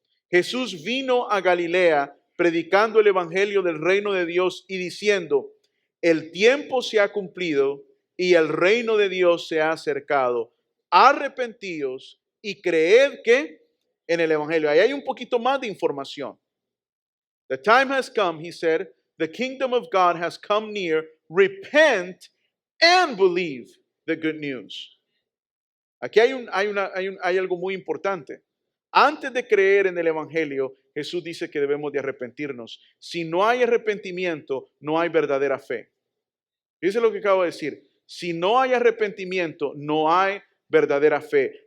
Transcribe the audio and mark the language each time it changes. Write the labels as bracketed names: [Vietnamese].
[Spanish] Jesús vino a Galilea predicando el evangelio del reino de Dios y diciendo, el tiempo se ha cumplido y el reino de Dios se ha acercado. Arrepentíos y creed que en el evangelio. Ahí hay un poquito más de información. [English] The time has come, he said, the kingdom of God has come near. Repent and believe the good news. [Spanish] Aquí hay algo muy importante. Antes de creer en el evangelio, Jesús dice que debemos de arrepentirnos. Si no hay arrepentimiento, no hay verdadera fe. Fíjense lo que acabo de decir. Si no hay arrepentimiento, no hay verdadera fe.